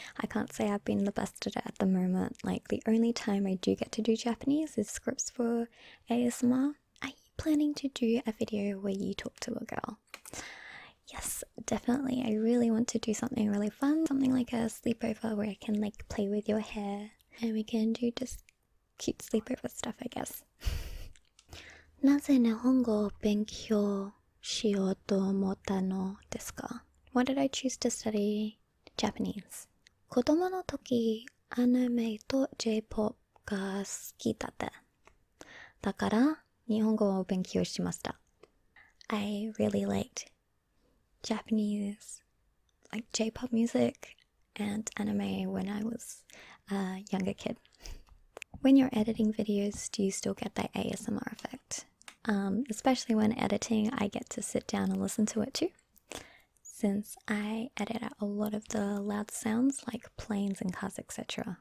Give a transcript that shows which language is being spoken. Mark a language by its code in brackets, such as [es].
[en] I can't say I've been the best at it at the moment. Like, the only time I do get to do Japanese is scripts for ASMR. Are you planning to do a video where you talk to a girl? Yes, definitely. I really want to do something really fun. Something like a sleepover where I can like play with your hair and we can do just cute sleepover stuff, I guess. [ja] なぜ日本語を勉強しようと思ったのですか? [en] Why did I choose to study Japanese? [ja] 子供の時、アニメと J-POP が好きだった。だから日本語を勉強しました。 [en] I really liked Japanese, like J-pop music and anime when I was a younger kid. When you're editing videos, do you still get that ASMR effect? Especially when editing, I get to sit down and listen to it too, since I edit out a lot of the loud sounds like planes and cars, etc.